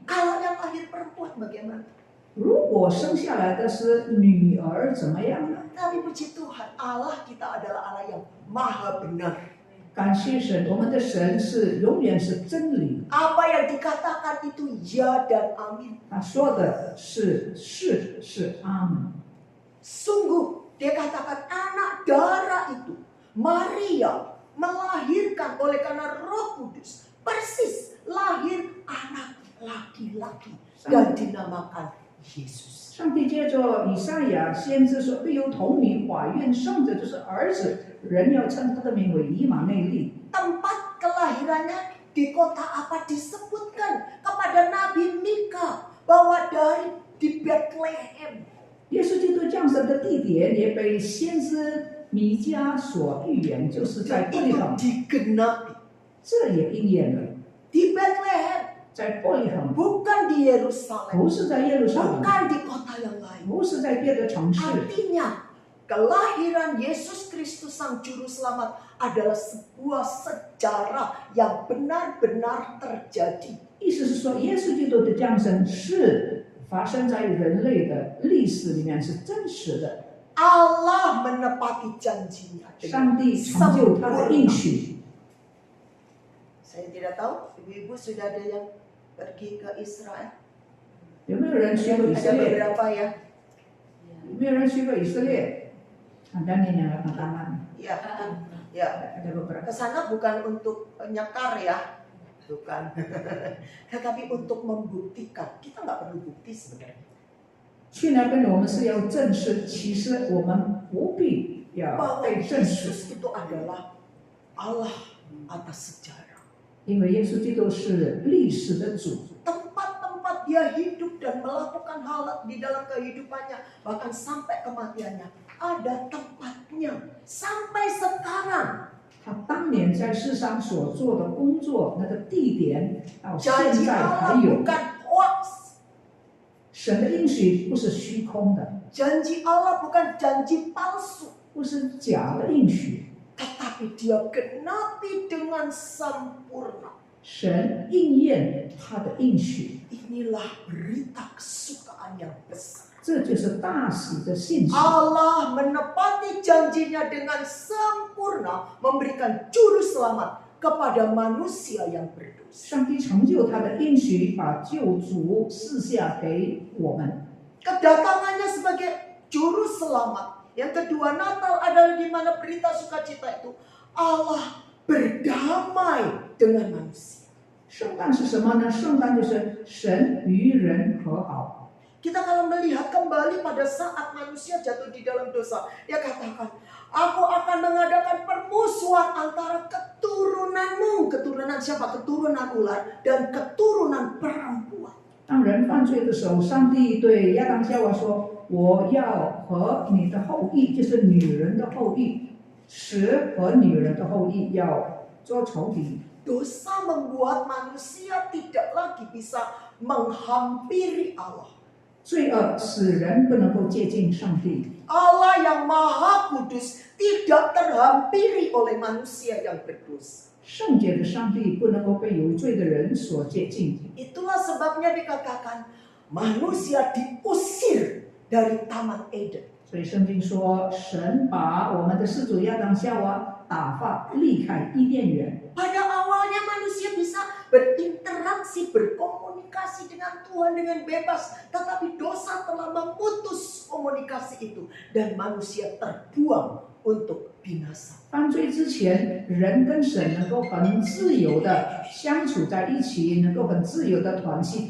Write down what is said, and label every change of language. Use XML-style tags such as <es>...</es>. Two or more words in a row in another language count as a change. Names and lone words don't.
<id>Kalau yang lahir perempuan bagaimana?</id> <zh>如果生下来的是女儿，怎么样呢？</zh> <id>Tapi puji Tuhan, Allah kita adalah Allah yang maha benar.</id> <zh>感谢神，我们的神是永远是真理。</zh> <id>Apa yang dikatakan itu ya dan amin.</id> <zh>他说的是阿门。</zh> <id>Sungguh dia katakan anak darah itu Maria melahirkan oleh karena Roh Kudus. Persis lahir anak laki-laki dan dinamakan Yesus.</id> <zh>上帝借着以赛亚先知说，必有童女怀孕生子，就是儿子，人要称他的名为以马内利。</zh> <id>Tempat kelahirannya di kota apa disebutkan kepada Nabi Mika bahwa di Bethlehem.</id> <zh>耶稣基督降生的地点也被先知弥迦所预言，就是在伯利</zh> <id>Itu</id> <zh>恒，</zh> <id>digenapi</id> <zh>这也应验了。</zh> <id>di Bethlehem,</id> <zh>在伯利恒，</zh> <id>bukan di Yerusalem,</id> <zh>不是在耶路撒冷，</zh> <id>bukan di kota yang lain.</id> <zh>不是在别的城市。</zh> <id>Artinya kelahiran Yesus Kristus Sang Juru Selamat adalah sebuah sejarah yang benar-benar terjadi.</id> <zh>意思是说，耶稣基督的降生是发生在人类的历史里面，是真实的。</zh> <id>Allah menepati janjinya</id> <zh>上</zh> <id>dengan</id> <zh>帝成就他的应</zh> <id>sempurna.</id> <zh>许。</zh> <id>Saya tidak tahu, ibu-ibu sudah ada yang pergi ke Israel?</id> <zh>有没有人去过以</zh> <id>Ada</id> <zh>色列？</zh> <id>beberapa ya.</id> <zh>有没有人去过以色列 ？</zh> <id>Ada nih yang angkat tangan. Ya, ya. Ada beberapa. Ke sana bukan untuk nyekar ya, bukan. Tetapi untuk membuktikan. Kita nggak perlu bukti sebenarnya.</id> <zh>去那边我们是要证实，其实我们不必要</zh> <id>Bahwa</id> <zh>被证实，</zh> <id>Yesus itu adalah Allah atas sejarah.</id> <zh>因为耶稣基督是历史的主。</zh> <id>Tempat-tempat dia hidup dan melakukan hal di dalam kehidupannya, bahkan sampai kematiannya, ada tempatnya sampai sekarang.</id> <zh>他当年在世上所做的工作，那个地点到现</zh> <id>Janji</id> <zh>在</zh> <id>Allah</id> <zh>还有。</zh> <id>bukan hoax.</id> <zh>神的应许不是虚空的，</zh> <id>Janji Allah bukan janji palsu.</id> <zh>不是假的应许。</zh> <id>Tetapi dia genapi dengan sempurna.</id> <zh>神应验他的应许，</zh> <id>Inilah berita kesukaan yang besar.</id> <zh>这就是大喜的信息。</zh> <id>Allah menepati janjinya dengan sempurna, memberikan juru selamat kepada manusia yang berdosa.</id> <zh>上帝成就他的应许，把救主赐下给我们。</zh> <id>Kedatangannya sebagai juru selamat. Yang kedua, Natal adalah di mana berita sukacita itu Allah berdamai dengan manusia.</id> <zh>圣诞是什么呢？圣诞就是神与人和好。</zh> <id>Kita kalau melihat kembali pada saat manusia jatuh di dalam dosa, dia katakan, aku akan mengadakan permusuhan antara keturunanmu. Keturunan siapa? Keturunan ular dan keturunan perempuan.</id> <zh>当人犯罪的时候，上帝对亚当夏娃说：“我要和你的后裔，就是女人的后裔，使和女人的后裔要做仇敌。”</zh> <id>Dosa membuat manusia tidak lagi bisa menghampiri Allah.</id> <zh>罪恶使人不能够接近上帝。</zh> <id>Allah yang maha kudus tidak terhampiri oleh manusia yang berdosa.</id> <zh>圣洁的上帝不能够被有罪的人所接近。</zh> <id>Itulah sebabnya dikatakan manusia diusir dari Taman Eden.</id> <zh>所以圣经说，神把我们的始祖亚当夏娃打发离开伊甸园。</zh> <id>Pada awalnya manusia bisa berinteraksi, berkomunikasi dengan Tuhan dengan bebas. Tetapi dosa telah memutus komunikasi itu. Dan manusia terbuang untuk binasa.</id> <zh>犯罪之前，人跟神能够很自由的相处在一起，能够很自由的团契。</zh>